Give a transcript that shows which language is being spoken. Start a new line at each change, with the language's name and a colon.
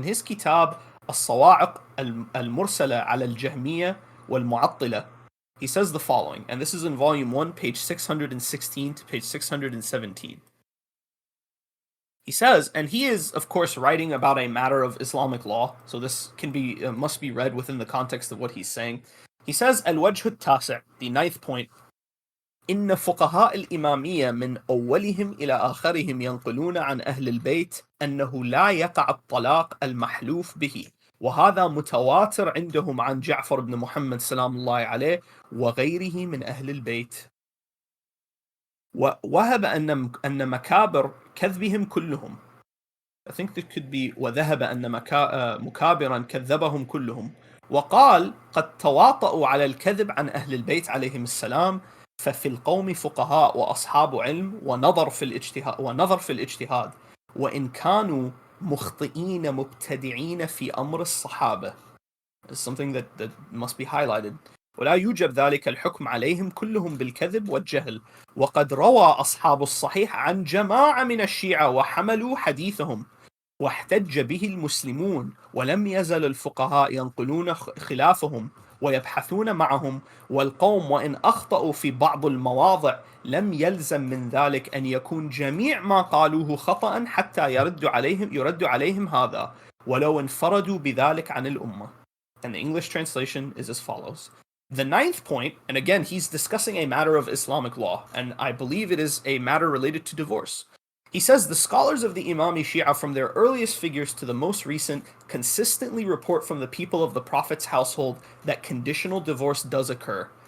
English: In his kitab, As-Sawa'iq al-Mursala ala al-Jahmiyya wal-Mu'attila, he says the following, and this is in volume 1, page 616 to page 617. He says, and he is, of course, writing about a matter of Islamic law, so this can be must be read within the context of what he's saying. He says, Al-Wajh al-Tasi', the 9th point,
Arabic: إن فقهاء الإمامية من أولهم إلى آخرهم ينقلون عن أهل البيت أنه لا يقع الطلاق المحلوف به وهذا متواتر عندهم عن جعفر بن محمد سلام الله عليه وغيره من أهل البيت. ووهب أن مكابر كذبهم كلهم.
English: I think that could be
Arabic: وذهب أن مكابرا كذبهم كلهم. وقال قد تواطؤوا على الكذب عن أهل البيت عليهم السلام، ففي القوم فقهاء وأصحاب علم ونظر في الاجتهاد وإن كانوا مخطئين مبتدعين في أمر الصحابة.
English: It's something that must be highlighted.
Arabic: ولا يوجب ذلك الحكم عليهم كلهم بالكذب والجهل، وقد روى أصحاب الصحيح عن جماعة من الشيعة وحملوا حديثهم واحتج به المسلمون، ولم يزل الفقهاء ينقلون خلافهم ويبحثون معهم، والقوم وإن أخطأوا في بعض المواضع لم يلزم من ذلك أن يكون جميع ما قالوه خطأ حتى يرد عليهم هذا ولو انفردوا بذلك عن الأمة.
English: And the English translation is as follows. The ninth point, and again he's discussing a matter of Islamic law, and I believe it is a matter related to divorce. He says the scholars of the Imami Shia from their earliest figures to the most recent consistently report from the people of the Prophet's household that conditional divorce does occur.